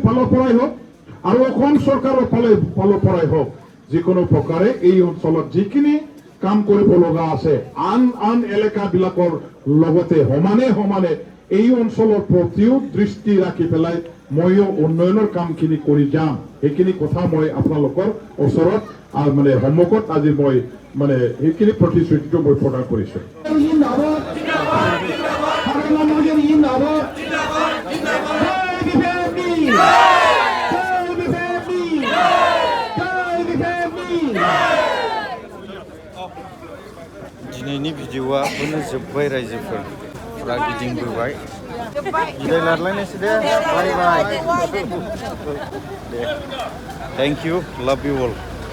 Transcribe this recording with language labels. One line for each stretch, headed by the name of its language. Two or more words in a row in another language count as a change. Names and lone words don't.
Assamese: ফালৰ পৰাই হওক আৰু অসম চৰকাৰৰ ফালৰ পৰাই হওক যিকোনো প্ৰকাৰে এই অঞ্চলত যিখিনি কাম কৰিব লগা আছে আন এলেকাবিলাকৰ লগতে সমানে এই অঞ্চলৰ প্ৰতিও দৃষ্টি ৰাখি পেলাই ময়ো উন্নয়নৰ কামখিনি কৰি যাম এইখিনি কথা মই আপোনালোকৰ ওচৰত মানে সন্মুখত আজি মই মানে এইখিনি প্ৰতিশ্ৰুতিটো মই প্ৰদান কৰিছো
Bodo: दिनैनि भिडिअआ बेनो जोब्बाय रायजोफोर फुरा गिदिंबोबाय बिदाय लालायनोसै दे
English: bye bye
Bodo: दे
English: thank you love you all